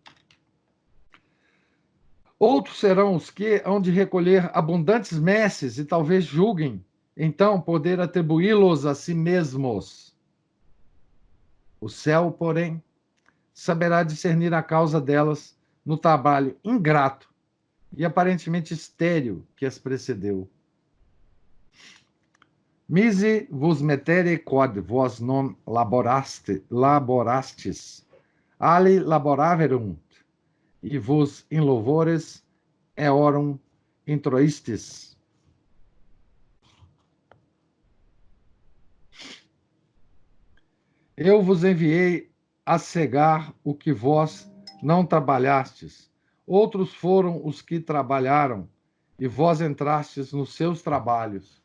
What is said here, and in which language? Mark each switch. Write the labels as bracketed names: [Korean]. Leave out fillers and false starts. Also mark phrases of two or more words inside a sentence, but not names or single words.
[Portuguese] Outros serão os que hão de recolher abundantes messes e talvez julguem, então, poder atribuí-los a si mesmos. O céu, porém, saberá discernir a causa delas no trabalho ingrato e aparentemente estéril que as precedeu. [Latin] Mise vos metere quod vos non laborastes, ali laboraverunt, e vos in louvores eorum introistes. [Portuguese] Eu vos enviei a cegar o que vós não trabalhastes. Outros foram os que trabalharam, e vós entrastes nos seus trabalhos.